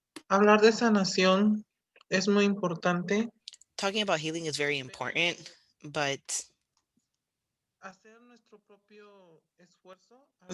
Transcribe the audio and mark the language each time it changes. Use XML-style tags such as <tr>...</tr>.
<es>Hablar de sanación es muy importante.</es> <en>Talking about healing is very important, but</en> <es>Hacer nuestro propio esfuerzo a</es>